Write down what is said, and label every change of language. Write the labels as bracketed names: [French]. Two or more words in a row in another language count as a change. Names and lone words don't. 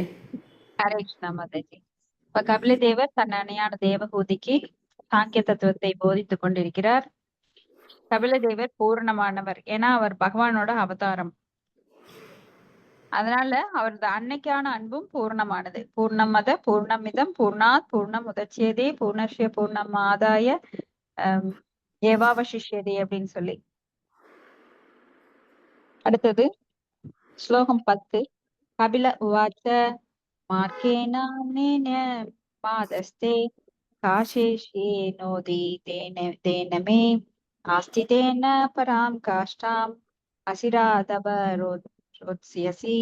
[Tamil] ஹரே கிருஷ்ணா மாதாஜி. இப்ப கபில தேவர் தன் அன்னையான தேவகூதிக்கு சாங்கிய தத்துவத்தை போதித்துக் கொண்டிருக்கிறார். கபில தேவர் பூர்ணமானவர், ஏன்னா அவர் பகவானோட அவதாரம். அதனால அவரது அன்னைக்கான அன்பும் பூர்ணமானது. [Sanskrit] पूर्णमद पूर्णमिदम् पूर्णात् पूर्णम् उदच्यते पूर्णस्य पूर्णम् आदाय एवावशिष्यते [Tamil] அப்படின்னு சொல்லி. அடுத்தது ஸ்லோகம் 10. [Sanskrit] कपिल उवाच मार्गेणानेन मातस्ते काशेष्ये नोति तेन मे आस्थितेन परां काष्ठाम् अचिरादवरोत्स्यसि.